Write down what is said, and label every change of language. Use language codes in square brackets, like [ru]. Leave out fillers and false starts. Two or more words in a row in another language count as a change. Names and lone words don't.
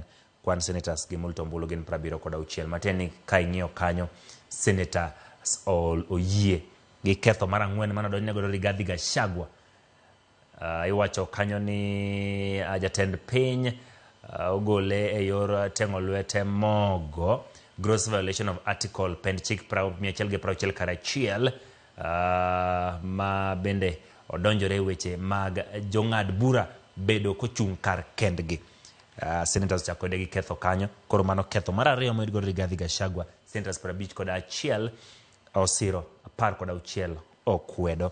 [luo] Kwan senators gi moluto ombulu gin 76. Matiende ni ka ing'iyo kanyo senators oyie gi ketho mar 4 mane odonjne godo Rigathi Gachagua. Iwacho kanyo ni jatend piny ogole e yor teng'o lwete mogo, [en] gross violation of article [luo] pend chik 161 ma bende odonjore weche mag jong'ad bura bedo kochung' kar kendgi. Senators chakode gi ketho kanyo. Koro mano ketho mar 2 moyud godo Rigathi Gachagua. Senators 51 osiro, 16 okwedo.